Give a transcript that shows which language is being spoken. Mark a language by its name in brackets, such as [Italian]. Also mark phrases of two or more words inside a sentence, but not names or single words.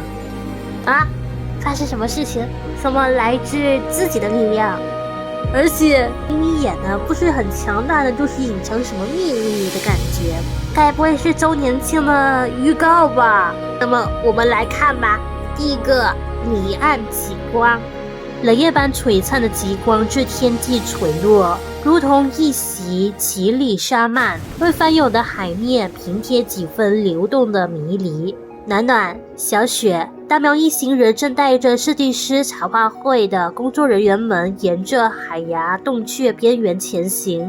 [Chinese] 啊，發生什麼事情？什麼來自自己的力量？而且你演的不是很強大的，就是隱藏什麼秘密的感覺，該不会是周年慶的預告吧？那麼我們來看吧。第一個，離岸極光。冷夜般璀璨的極光自天際垂落，如同一襲奇麗紗幔，為翻湧的海面平貼幾分流動的迷離。暖暖、小雪、大喵一行人正帶着設計師茶話會的工作人員們，沿着海崖洞穴邊緣前行。